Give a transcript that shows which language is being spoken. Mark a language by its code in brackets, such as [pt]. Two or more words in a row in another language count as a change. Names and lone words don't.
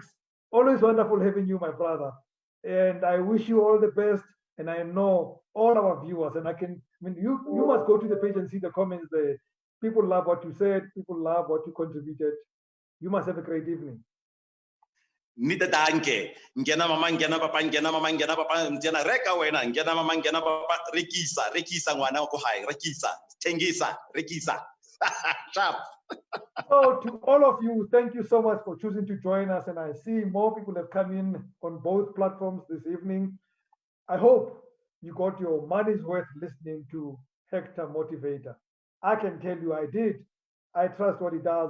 [en] Always wonderful having you, my brother. And I wish you all the best. And I know all our viewers, and I mean, you must go to the page and see the comments there. People love what you said. People love what you contributed. You must have a great evening. Nita danke. [zu] Ngena mama, ngena papa, ngena mama, ngena papa, ngena reka wena, ngena mama, ngena papa, [st] rekisa ngwana ko hai, rekisa, [zu] tengisa, rekisa. [en] Sharp. So to all of you, thank you so much for choosing to join us. And I see more people have come in on both platforms this evening. I hope you got your money's worth listening to Hector Motivator. I can tell you I did. I trust what he does.